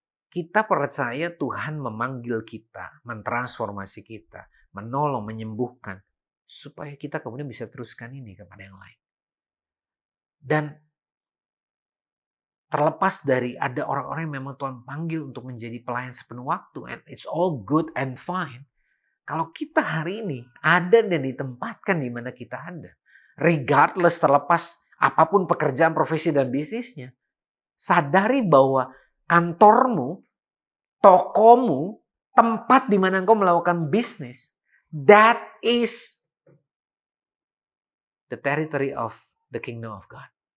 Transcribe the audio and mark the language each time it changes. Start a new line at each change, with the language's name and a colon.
Indonesian: Kita percaya Tuhan memanggil kita, mentransformasi kita, menolong, menyembuhkan. Supaya kita kemudian bisa teruskan ini kepada yang lain. Dan terlepas dari ada orang-orang yang memang Tuhan panggil untuk menjadi pelayan sepenuh waktu.
English: And it's all good and fine.
Indonesian: Kalau kita hari ini ada dan ditempatkan di mana kita ada. Regardless, terlepas apapun pekerjaan, profesi, dan bisnisnya. Sadari bahwa kantormu, tokomu, tempat di mana engkau melakukan bisnis,
English: that is the territory of the kingdom of God.